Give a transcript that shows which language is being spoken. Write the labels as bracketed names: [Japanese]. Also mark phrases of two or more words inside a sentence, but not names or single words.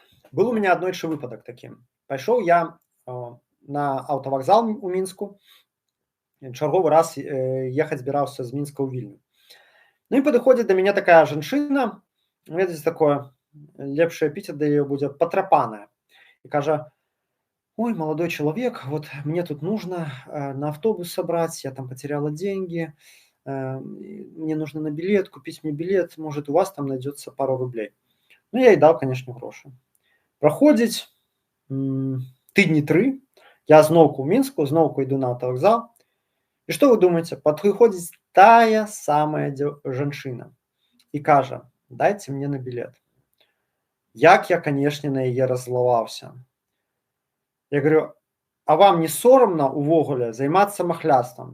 [Russian] Был у меня [Belarusian] аднойчы выпадак такі. Пайшоў я на аўтавакзал у мінску, чарговы раз ехаць збіраўся з мінска ў вільню. Ну і падыходзіць да мяне такая жанчына, ведаеце, такое лепшы эпітэт да яе будзе патрапаная, і кажа: [Russian] ой, молодой человек, вот мне тут нужно на автобус собрать, я там потеряла деньги, мне нужно на билет, купить мне билет, может, у вас там найдется пару рублей. Ну, я ей дал, конечно, [Belarusian] грошы. Праходзіць тыдні 3, я зноўку ў мінску, зноўку іду на аўтавакзал. І што вы думаеце? Падыходзіць тая самая жанчына і кажа: дайце мне на билет. Як я, канешне, на яе раззлаваўся. [Russian] Я говорю: [Belarusian] а вам не сорамна увогуле займацца махляствам?